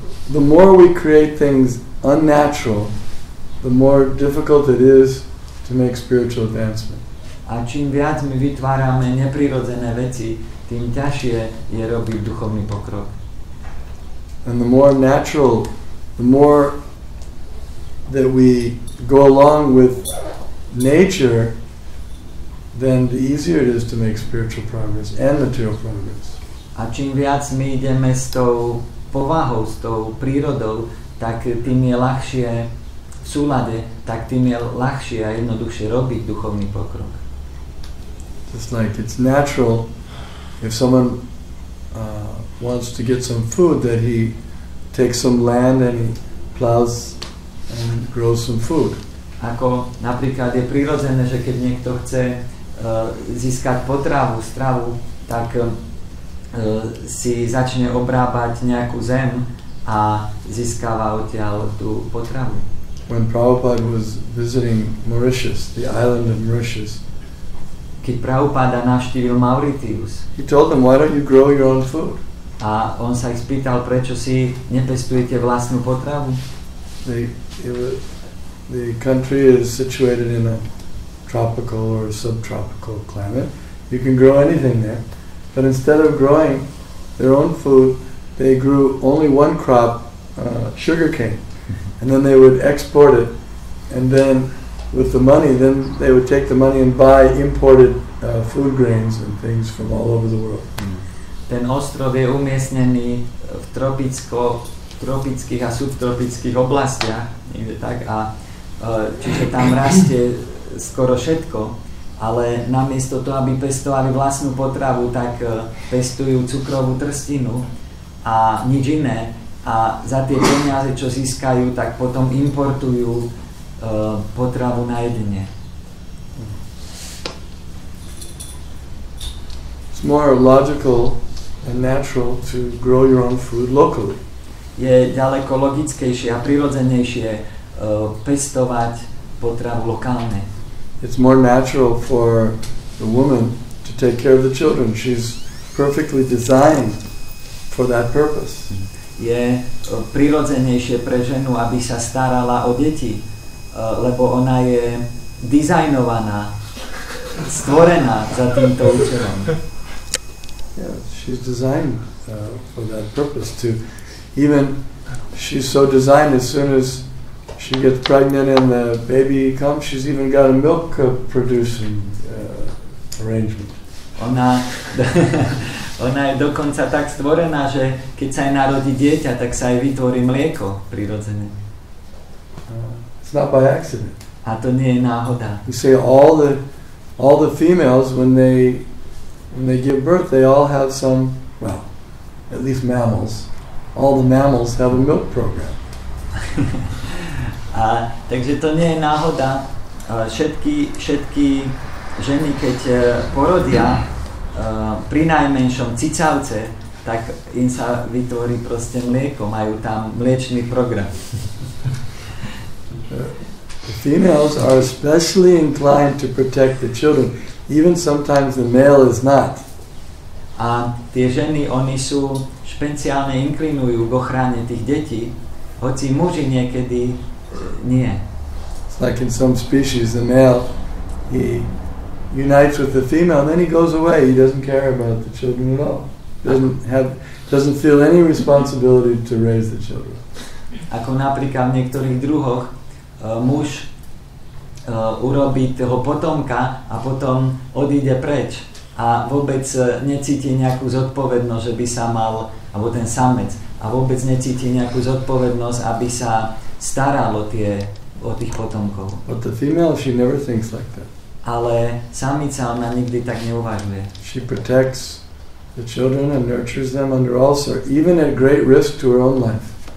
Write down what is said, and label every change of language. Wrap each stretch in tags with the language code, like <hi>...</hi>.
<en>The more we create things unnatural, the more difficult it is to make spiritual advancement.</en> <sk>A čím viac my vytvárame neprirodzené veci, tým ťažšie je robiť duchovný pokrok.</sk> <en>And the more natural, the more that we go along with nature, then the easier it is to make spiritual progress and material progress.</en> <sk>A čím viac my ideme s tou povahou, s tou prírodou, tak tým je ľahšie v súlade, tak tým je ľahšie a jednoduchšie robiť duchovný pokrok.</sk> <en>Just like it's natural if someone wants to get some food that he takes some land and he plows and grows some food.</en> <sk>Ako napríklad je prirodzené, že keď niekto chce získať potravu, stravu, tak si začne obrábať nejakú zem a získava odtiaľ tú potravu.</sk> <en>When Prabhupada was visiting Mauritius, the island of Mauritius,</en> <sk>keď Prabhupada navštívil Mauritius,</sk> <en>he told them, why don't you grow your own food?</en> <sk>A on sa ich spýtal, prečo si nepestujete vlastnú potravu?</sk> <en>The country is situated in a tropical or subtropical climate. You can grow anything there. But instead of growing their own food, they grew only one crop, sugarcane. And then they would export it. And then with the money, then they would take the money and buy imported food grains and things from all over the world.</en> <sk>Ten ostrov je umiestnený v tropických a subtropických oblastiach, tak, a čiže tam rastie skoro všetko, ale namiesto toho, aby pestovali vlastnú potravu, tak pestujú cukrovú trstinu a nič iné a za tie peniaze, čo získajú, tak potom importujú potravu na jedenie.</sk> <en>It's more logical and natural to grow your own food locally.</en> <sk>Je ďaleko logickejšie a prirodzenejšie pestovať potravu lokálne.</sk> <en>It's more natural for the woman to take care of the children. She's perfectly designed for that purpose.</en> <sk>Je prirodzenejšie pre ženu, aby sa starala o deti, lebo ona je dizajnovaná, stvorená za týmto účelom.</sk> <en>Yeah, she's designed for that purpose. She's so designed as soon as she gets pregnant and the baby comes, she's even got a milk producing arrangement.</en> <sk>Ona je dokonca tak stvorená, že keď sa jej narodí dieťa, tak sa jej vytvorí mlieko prirodzené.</sk> <en>It's not by accident.</en> <sk>A to nie je náhoda.</sk> <en>You say all the females when they give birth, they all have some, well, at least mammals. All the mammals have a milk program.</en> <sk>Takže to nie je náhoda. Všetky ženy, keď porodia pri najmenšom cicavce, tak im sa vytvorí proste mlieko, majú tam mliečný program.</sk> <en>The females are especially inclined to protect the children, even sometimes the male is not.</en> <sk>A tie ženy, oni sú špeciálne inklinujú k ochrane tých detí, hoci muži niekedy nie.</sk> <en>It's like in some species, the male, he unites with the female, and then he goes away. He doesn't care about the children at all. Doesn't feel any responsibility to raise the children.</en> <sk>Ako napríklad v niektorých druhoch muž urobí toho potomka a potom odíde preč a vôbec necíti nejakú zodpovednosť, že by sa mal, alebo ten samec, a vôbec necíti nejakú zodpovednosť, aby sa staral o tých potomkov.</sk> <en>But the female, she never thinks like that.</en> <sk>Ale samica, ona nikdy tak neuvažuje.</sk> <en>She protects the children and nurtures them under all sorts, even at great risk to her own life.</en>